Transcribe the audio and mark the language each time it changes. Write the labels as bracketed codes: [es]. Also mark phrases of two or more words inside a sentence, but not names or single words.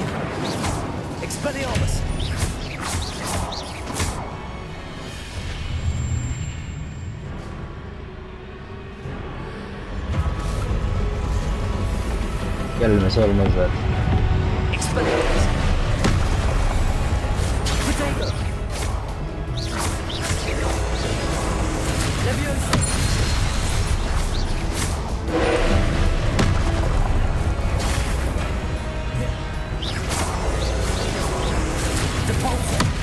[la] Expelliarmus! [tr] Gelmesi olmaz zaten. [la] Expelliarmus! Potato! Levioso! Depulso!